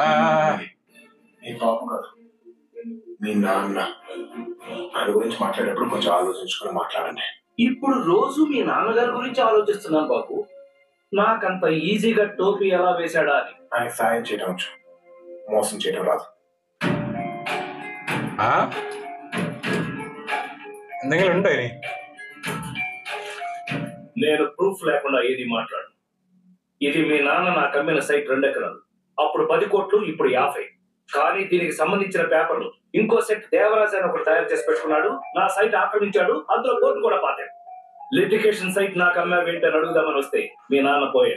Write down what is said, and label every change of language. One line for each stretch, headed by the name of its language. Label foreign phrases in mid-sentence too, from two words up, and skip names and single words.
Telugu: నీ బాబు కాదు, మీ నాన్న. ఆయన గురించి మాట్లాడేటప్పుడు కొంచెం ఆలోచించుకుని మాట్లాడండి. ఇప్పుడు రోజు మీ నాన్నగారి గురించి ఆలోచిస్తున్నాను బాబు. నాకంత ఈజీగా టోపీ ఎలా వేశాడా అని. ఆయన సాయం చేయడం వచ్చు, మోసం చేయడం రాదు.
Malayalam: എന്തെങ്കിലും ഉണ്ടോ ഇനി?
Telugu: నేను ప్రూఫ్ లేకుండా ఏది మాట్లాడు. ఇది మీ నాన్న నాకు అమ్మిన సైట్ 2 ఎకరాలు. అప్పుడు 10 కోట్లు, ఇప్పుడు 50. కానీ దీనికి సంబంధించిన పేపర్లు ఇంకో సెట్ దేవరాజ్ అని ఒకటి తయారు చేసి పెట్టుకున్నాడు. నా సైట్ ఆక్రమించాడు, అందులో కోర్టు కూడా పాతాడు.
English: litigation site
Telugu: నాకు అమ్మావు ఏంటని అడుగుదామని వస్తే మీ నాన్న పోయాడు.